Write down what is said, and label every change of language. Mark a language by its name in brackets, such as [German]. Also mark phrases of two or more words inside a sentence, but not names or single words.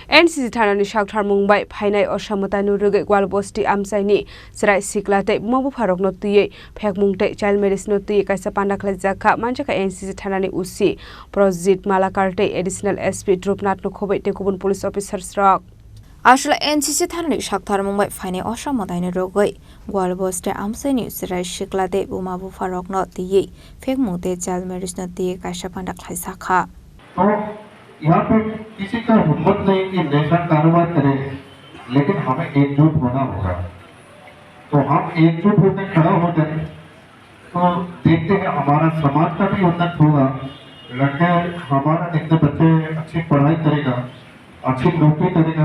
[Kok Borok] NCC Thanani Saktharmungbai Phainai Osa Mwtaino Rwgwi Gowal Basti Amchaini Chwrai Sikla tei Buma Bupharokno Twiwi Phekmung tei [English] child marriage [Kok Borok] no Twiwi Kaisa Panda Khlaijakha Manjakha NCC Thanani Usi Prajit Malakar tei [English] additional SP [Kok Borok] Dhruv Nathno khobwi tei kubun [English] police officers [Kok Borok] rok Asal NCC Thanani Saktharmungbai Phainai Osa Mwtaino Rwgwi Gowal Basti Amchaini Chwrai Sikla tei Buma Bupharokno Twiwi Phekmung tei [English] child marriage [Kok Borok] no Twiwi Kaisa Panda Khlaijakha [Hindi] यहाँ पे किसी का हिम्मत नहीं कि नशा कारोबार करे, लेकिन हमें एकजुट होना होगा। तो हम एकजुट होकर खड़ा हो जाए तो देखते हैं हमारा समाज का भी उन्नत होगा। लड़के हमारा देखते बच्चे अच्छी पढ़ाई करेगा, अच्छी नौकरी करेगा।